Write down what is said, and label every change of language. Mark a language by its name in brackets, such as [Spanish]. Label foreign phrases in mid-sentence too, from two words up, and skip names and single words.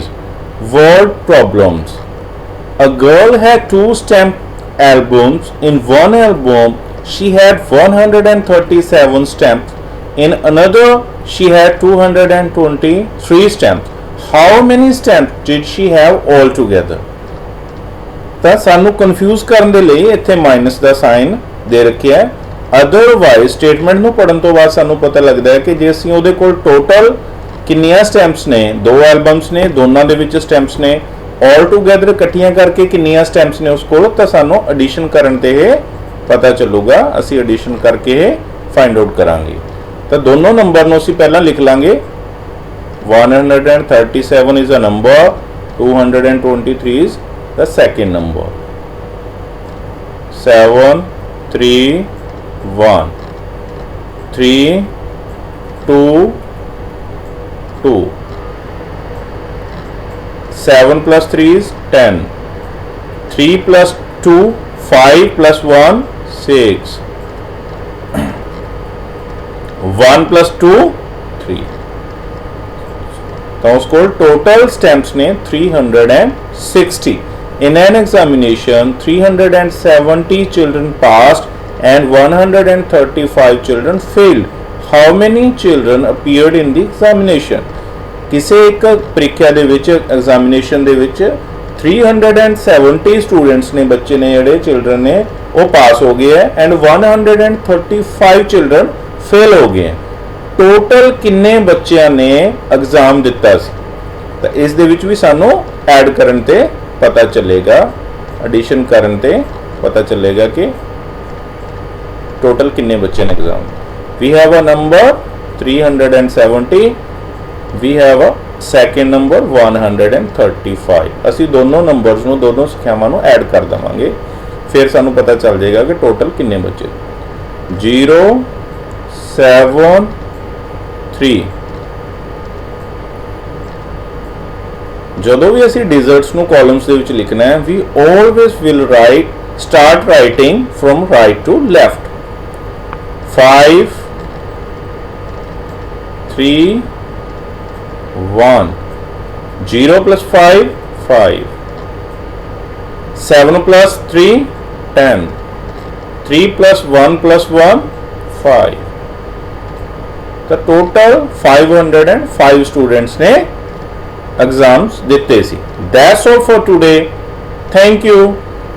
[English] Word problems. A girl had 2 stamp albums. In one album she had 137 stamps. In another she had 223 stamps. How many stamps did she have altogether? [Punjabi] ਤਾਂ ਸਾਨੂੰ ਕਨਫਿਊਜ਼ ਕਰਨ ਦੇ ਲਈ ਇੱਥੇ ਮਾਈਨਸ ਦਾ ਸਾਈਨ ਦੇ ਰੱਖਿਆ ਹੈ। ਅਦਰਵਾਈਜ਼ ਸਟੇਟਮੈਂਟ ਨੂੰ ਪੜਨ ਤੋਂ ਬਾਅਦ ਸਾਨੂੰ ਪਤਾ ਲੱਗਦਾ ਹੈ ਕਿ ਜੇ ਅਸੀਂ ਉਹਦੇ ਕੋਲ ਟੋਟਲ ਕਿੰਨੀਆਂ ਸਟੈਂਪਸ ਨੇ, 2 ਐਲਬਮਸ ਨੇ, ਦੋਨਾਂ ਦੇ ਵਿੱਚ ਸਟੈਂਪਸ ਨੇ, [English] all together [Punjabi] ਇਕੱਠੀਆਂ ਕਰਕੇ ਕਿੰਨੀਆਂ ਸਟੈਂਪਸ ਨੇ ਉਸ ਕੋਲ, ਤਾਂ ਸਾਨੂੰ ਐਡੀਸ਼ਨ ਕਰਨ ਤੇ ਇਹ ਪਤਾ ਚੱਲੂਗਾ। ਅਸੀਂ ਐਡੀਸ਼ਨ ਕਰਕੇ ਇਹ [English] find out [Punjabi] ਕਰਾਂਗੇ। ਤਾਂ ਦੋਨੋਂ ਨੰਬਰ ਨੂੰ ਅਸੀਂ ਪਹਿਲਾਂ ਲਿਖ ਲਾਂਗੇ। [English] 137 is a number, 223 is the second number. 7 3 1 3 2 2 7 plus 3 is 10. 3 plus 2 5 plus 1 6 1 plus 2 3। [Punjabi] ਤਾਂ ਉਸ ਨੂੰ ਟੋਟਲ ਸਟੈਂਪਸ ਨੇ 360। [English] In an examination 370 children passed and 135 children failed. How many children appeared in the examination? [Punjabi] ਕਿਸੇ ਇੱਕ ਪ੍ਰੀਖਿਆ ਦੇ ਵਿੱਚ ਐਗਜ਼ਾਮੀਨੇਸ਼ਨ ਦੇ ਵਿੱਚ 370 ਸਟੂਡੈਂਟਸ ਨੇ, ਬੱਚੇ ਨੇ ਜਿਹੜੇ ਚਿਲਡਰਨ ਨੇ ਉਹ ਪਾਸ ਹੋ ਗਏ ਹੈ ਐਂਡ 135 ਚਿਲਡਰਨ ਫੇਲ ਹੋ ਗਏ। ਟੋਟਲ ਕਿੰਨੇ ਬੱਚਿਆਂ ਨੇ ਐਗਜ਼ਾਮ ਦਿੱਤਾ ਸੀ? ਤਾਂ ਇਸ ਦੇ ਵਿੱਚ ਵੀ ਸਾਨੂੰ ਐਡ ਕਰਨ ਤੇ ਪਤਾ ਚੱਲੇਗਾ, ਐਡੀਸ਼ਨ ਕਰਨ ਤੇ ਪਤਾ ਚੱਲੇਗਾ ਕਿ ਟੋਟਲ ਕਿੰਨੇ ਬੱਚੇ ਨੇ ਐਗਜ਼ਾਮ। [English] we have a number 370, we have a second number 135। [Punjabi] ਅਸੀਂ ਦੋਨੋਂ ਨੰਬਰਸ ਨੂੰ, ਦੋਨੋਂ ਸੰਖਿਆਵਾਂ ਨੂੰ ਐਡ ਕਰ ਦਵਾਂਗੇ, ਫਿਰ ਸਾਨੂੰ ਪਤਾ ਚੱਲ ਜਾਏਗਾ ਕਿ ਟੋਟਲ ਕਿੰਨੇ ਬੱਚੇ। 0 7 3। ਜਦੋਂ ਵੀ ਅਸੀਂ ਡਿਜ਼ਰਟਸ ਨੂੰ ਕਾਲਮਸ ਦੇ ਵਿੱਚ ਲਿਖਣਾ ਹੈ, [English] we always will start writing from right to left। 5 3 1 0 plus 5 5 7 plus 3 10 3 plus 1 plus 1 5। [Punjabi] ਤਾਂ ਟੋਟਲ 505 ਸਟੂਡੈਂਟਸ ਨੇ ਐਗਜ਼ਾਮਸ ਦਿੱਤੇ ਸੀ। [English] That's all for today. Thank you.